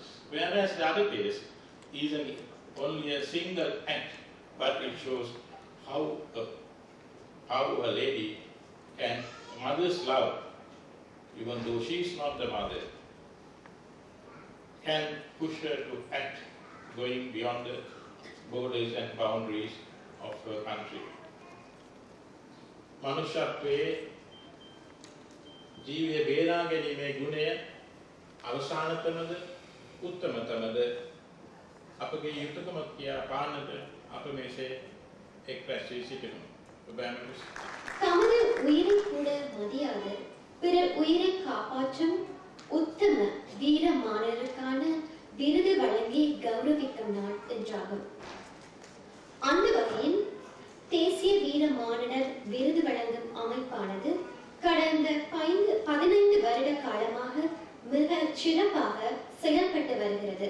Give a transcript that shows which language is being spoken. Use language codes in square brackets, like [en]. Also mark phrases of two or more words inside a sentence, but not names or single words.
[en] Whereas the other case is only a single act, but it shows how a lady can, mother's love, even though she is not the mother, can push her to act going beyond the borders and boundaries of her country. [si] මනුෂ්‍යත්වයේ ජීවය බේරා ගැනීමේ ගුණය අවසානතමද උත්තමතමද අපගේ යුතුයකම කියා පාන්නට අප මෙසේ එක් රැස්වී සිටිනවා. [ta] தமது உயிரை கூட மதியாத பிறர் உயிரை காப்பாற்றும் உத்தம வீர மாணவருக்கான விருது வழங்கி கௌரவிக்கும் நாள் என்றாகும். அந்த வகையில் தேசிய வீர மாணவர் விருது வழங்கும் அமைப்பானது கடந்த 15 வருட காலமாக மிக சிறப்பாக செயல்பட்டு வருகிறது.